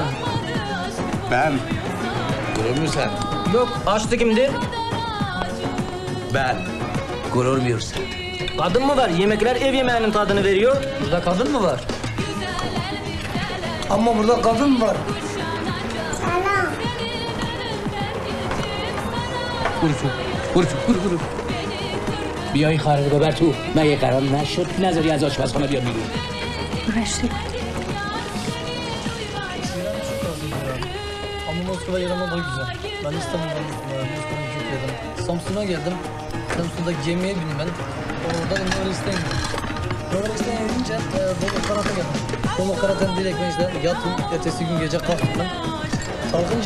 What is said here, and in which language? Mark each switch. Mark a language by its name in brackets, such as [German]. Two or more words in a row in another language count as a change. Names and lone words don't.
[Turkish] Ben. Görmüyorsan. Yok, aşçı kimdir? Ben. Görmüyorsan. Kadın mı var? Yemekler ev yemeğinin tadını veriyor. Burada kadın mı var? Ama burada kadın mı var? [Persian] برو بیای خارج ببر تو. مگه قرار نشد نذاری از آشپزخانه بیاد بیرون؟ رشته [Turkish] Ama Moskova yer ama daha güzel. Ben İstanbul'dan Moskova'ya gittim. Samsun'a geldim. Samsun'da gemiye bindim ben. Oradan Novolis'ten gittim. Novolis'ten gidince Domokarat'a geldim. Domokarat'tan direkt ben işte yattım. Ertesi gün gece kalktım ben. Kalkınca